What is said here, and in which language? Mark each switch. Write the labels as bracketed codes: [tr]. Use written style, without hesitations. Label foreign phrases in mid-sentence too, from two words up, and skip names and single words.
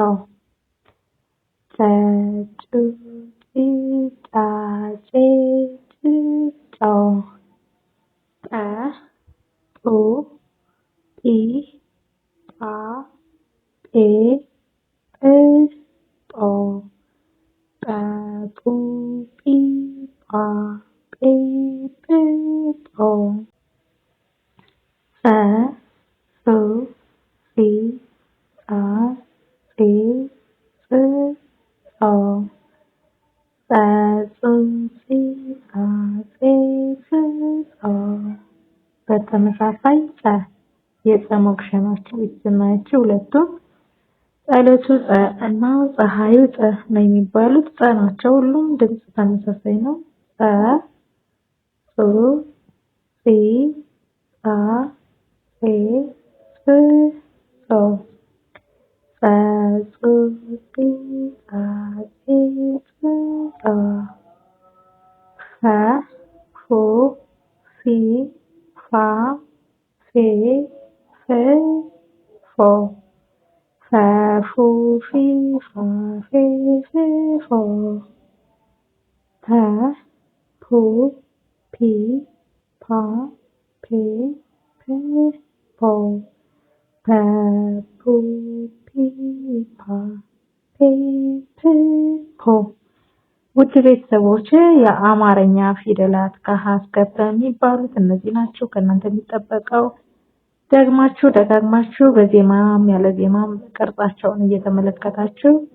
[am] ጨ ጩ ጪ ጫ ጬ ጭ ጮ ጠ ጡ ጲ ጳ ጴ ጵ ጶ ጰ ጱ ጲ ጳ ጴ ጵ ጶ ፈ ፍ ፊ ፋ ፌ ፍ ፎ ፈ ፍ ፊ ፋ ፌ ፍ ፎ በተመሳሳይ ጸ የጸ ሞክሼ ናቸው የተሰማያቸው ሁለቱም ጸሎቱ ጸ እና ፀሐዩ ጸ ነው የሚባሉት ጸ ናቸው። ሁሉም ድምጽ ተመሳሳይ ነው። ጸ ጹ ጺ ጻ ጼ ፍ ጾ ጸ ጹ ጺ ጻ ጼ ፍ ጾ ፈ ፉ ፊ ፋ ፌ ፍ ፎ ፈ ፉ ፊ ፋ ፌ ፍ ፎ ፐ ፑ ፒ ፓ ፔ ፕ ፖ ፐ ፑ ፒ ፓ ፔ ፕ ፖ ውድ ቤተሰቦች የአማርኛ ፊደላት ከሀ እስከ ፐ የሚባሉት እነዚህ ናቸው። ከእናንተ የሚጠበቀው ደግማችሁ ደጋግማችሁ በዜማም ያለ ዜማም ቅርጻቸውን እየተመለከታችሁ